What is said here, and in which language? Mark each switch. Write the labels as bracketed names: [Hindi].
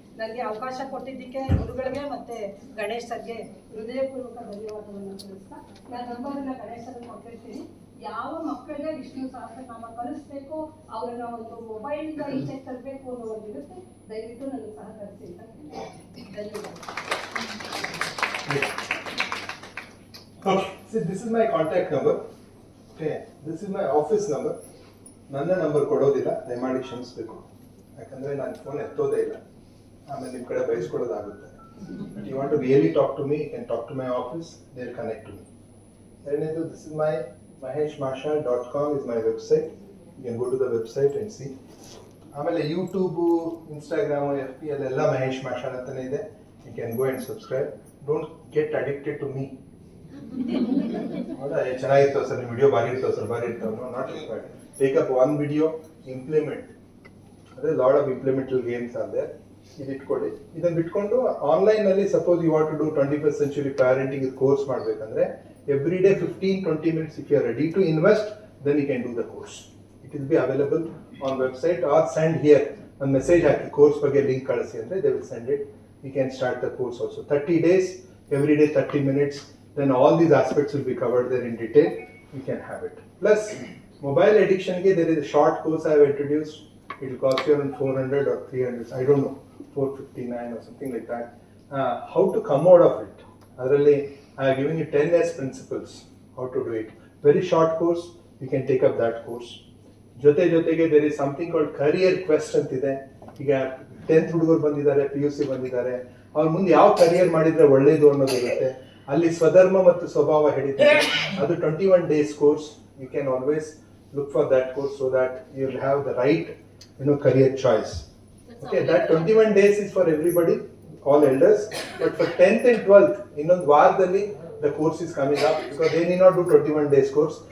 [Kannada] ನನಗೆ ಅವಕಾಶ ಕೊಟ್ಟಿದ್ದಕ್ಕೆ ಗುರುಗಳಿಗೆ ಮತ್ತೆ ಗಣೇಶ್ ಸರ್ಗೆ ಹೃದಯಪೂರ್ವಕ ಧನ್ಯವಾದವನ್ನು ತಿಳಿಸ್ತಾ, ನಾನು ನಂಬರನ್ನ ಗಣೇಶ್ ಸರ್ಗೆ ಕೊಟ್ಟಿರ್ತೀನಿ. ಯಾವ ಮಕ್ಕಳಿಗೆ ವಿಷ್ಣು ಸಹಸ್ರನಾಮ ಕಲಿಸ್ಬೇಕು, ಅವರನ್ನ ಒಂದು ಮೊಬೈಲಿಂದ ಈಚೆ ತರಬೇಕು ಅನ್ನೋ ಒಂದು ಇರುತ್ತೆ. ದಯವಿಟ್ಟು ನನಗೆ ಸಹಕರಿಸಿ ಅಂತ ಧನ್ಯವಾದ. [English] Okay, so this is my contact number. Okay, this is my office number. [Kannada] ನನ್ನ ನಂಬರ್ ಕೊಡೋದಿಲ್ಲ, ದಯಮಾಡಿ ಕ್ಷಮಿಸಬೇಕು. ಯಾಕಂದರೆ ನಾನು ಫೋನ್ ಎತ್ತೋದೇ ಇಲ್ಲ, ಆಮೇಲೆ ನಿಮ್ಮ ಕಡೆ ಬಯಸ್ಕೊಡೋದಾಗುತ್ತೆ. [English] But you want to really talk to me, you can talk to my office, they will connect to me. [Kannada] ಎರಡನೇದು, [English] This is my maheshmasha.com is my website. You can go to the website and see. [Kannada] ಆಮೇಲೆ YouTube, Instagram, FB ಅಲ್ಲೆಲ್ಲ ಮಹೇಶ್ ಮಾಷಾ ಅಂತಲೇ ಇದೆ. [English] You can go and subscribe. Don't get addicted to me. [Kannada] ಹೌದಾ, ಚೆನ್ನಾಗಿರ್ತಾವ sir ನಿಮ್ಮ video, ಬಾರಿ ಇರ್ತಾವೆ sir, ಬಾರಿ ಇರ್ತಾವೆ. [English] No, not required. Take up 1 video, implement. ಅದೇ lot of implemental games are there. [Kannada] ಇದು ಇಟ್ಕೊಳ್ಳಿ. ಇದನ್ನು ಬಿಟ್ಕೊಂಡು ಆನ್ಲೈನಲ್ಲಿ [English] suppose you want to do 21st century [Kannada] parenting course ಮಾಡಬೇಕಂದ್ರೆ [English] Every day 15-20 minutes, if you are ready to invest, then you can do the course. It will be available on website or send here. [Kannada] ಒಂದು message ಹಾಕಿ course ಬಗ್ಗೆ link ಕಳಿಸಿ ಅಂದರೆ [English] they will send it. You can start the course also. 30 days, every day 30 minutes. Then all these aspects will be covered there in detail. You can have it. Plus, mobile addiction, there is a short course I have introduced. It will cost you around 400 or 300, I don't know, 459 or something like that. How to come out of it. Adರಲ್ಲಿ I have given you 10S principles, how to do it. Very short course, you can take up that course. ಜೊತೆಗೆ there is something called career quest ಅಂತಿದೆ. [Kannada] ಈಗ 10th ಹುಡುಗರು ಬಂದಿದ್ದಾರೆ, PUC ಬಂದಿದ್ದಾರೆ, ಅವ್ರ ಮುಂದೆ ಯಾವ career ಮಾಡಿದ್ರೆ ಒಳ್ಳೇದು ಅನ್ನೋದಿರುತ್ತೆ. ಅಲ್ಲಿ ಸ್ವಧರ್ಮ ಮತ್ತು ಸ್ವಭಾವ ಹೇಳಿದ್ದಾರೆ. [English] ಅದು 21 days course. You can always look for that course so that you will have the right, career choice. Okay, that 21 days is for everybody, all elders. But for 10th and 12th, [Kannada] ಇನ್ನೊಂದು ವಾರದಲ್ಲಿ [English] the course is coming up, because they need not do 21 days course.